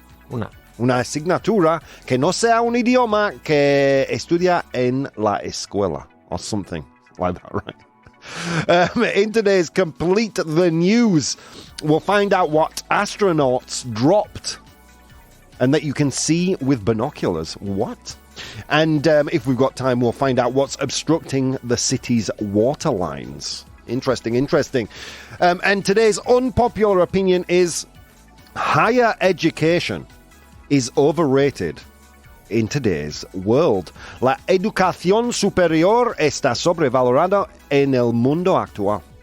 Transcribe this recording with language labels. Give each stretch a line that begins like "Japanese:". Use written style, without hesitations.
Spanish: Una asignatura que no sea un idioma que estudia en la escuela.
English: Or something like that, right? In today's Complete the News, we'll find out what astronauts dropped and that you can see with binoculars. What? And if we've got time, we'll find out what's obstructing the city's water lines. Interesting. And today's unpopular opinion is higher education is overrated in today's world.
Spanish: La educación superior está sobrevalorada en el mundo actual.